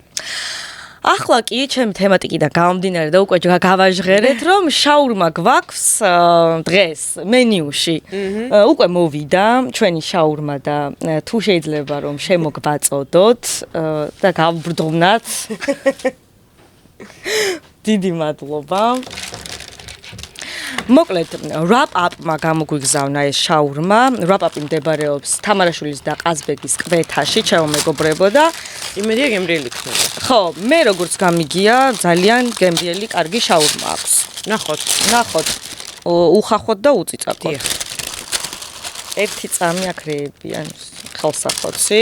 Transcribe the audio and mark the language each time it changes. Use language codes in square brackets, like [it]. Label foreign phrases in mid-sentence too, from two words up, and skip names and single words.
[ka] ახლა კი ჩემი თემატიკიდან გამომდინარე და უკვე გავაჟღერეთ რომ შაურმა გვაქვს დღეს მენიუში. უკვე მოვიდა ჩვენი შაურმა და თუ შეიძლება რომ შემოგვაწოდოთ და გავბრდოვნათ. დიდი მადლობა. მოკლედ, wrap-up-მა გამოგვიგზავნა ეს შაურმა. wrap-up-ი მდებარეობს თამარაშვილის და ყაზბეგის კვეთაში, ჩემო მეგობრებო და იმედია გემრიელი იქნება. ხო, მე როგორც გამიგია, ძალიან გემრიელი, კარგი შაურმა აქვს. ნახოთ. უხახოთ და უწიწაკოთ. ერთი წამი აქრეებიან ხელსახოცი.